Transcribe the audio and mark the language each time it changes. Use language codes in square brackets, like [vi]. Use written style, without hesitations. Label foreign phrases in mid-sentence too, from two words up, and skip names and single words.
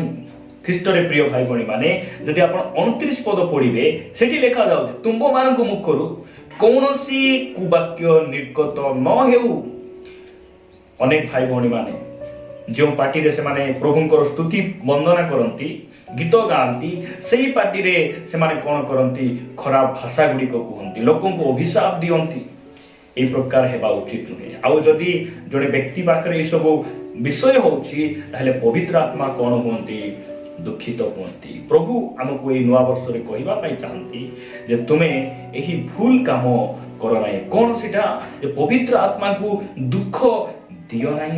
[or] ଖ୍ରୀଷ୍ଟରେ ପ୍ରିୟ ଭାଇ ଭଉଣୀ ମାନେ, ଯଦି ଆପଣ 29 ପଦ ପଢିବେ, ସେଠି ଲେଖାଯାଉଛି ତୁମ୍ଭମାନଙ୍କ ମୁଖରୁ କୌଣସି କୁବାକ୍ୟ ନିର୍ଗତ ନ ହେଉ। ଅନେକ ଭାଇ ଭଉଣୀ ମାନେ ଯେଉଁ ପାର୍ଟିରେ ସେମାନେ ପ୍ରଭୁଙ୍କର ସ୍ତୁତି ବନ୍ଦନା କରନ୍ତି, ଗୀତ ଗାଆନ୍ତି, ସେହି ପାର୍ଟିରେ ସେମାନେ କଣ କରନ୍ତି? ଖରାପ ଭାଷା ଗୁଡ଼ିକ କୁହନ୍ତି, ଲୋକଙ୍କୁ ଅଭିଶାପ ଦିଅନ୍ତି। ଏହି ପ୍ରକାର ହେବା ଉଚିତ ନୁହେଁ। ଆଉ ଯଦି ଜଣେ ବ୍ୟକ୍ତି ପାଖରେ ଏସବୁ ବିଷୟ ହେଉଛି, ତାହେଲେ ପବିତ୍ର ଆତ୍ମା କଣ ହୁଅନ୍ତି? ଦୁଃଖିତ ହୁଅନ୍ତି। ପ୍ରଭୁ ଆମକୁ ଏହି ନୂଆ ବର୍ଷରେ କହିବା ପାଇଁ ଚାହାନ୍ତି ଯେ ତୁମେ ଏହି ଭୁଲ କାମ କର ନାହିଁ। କଣ ସେଟା? ଯେ ପବିତ୍ର ଆତ୍ମାକୁ ଦୁଃଖ ଦିଅ ନାହିଁ।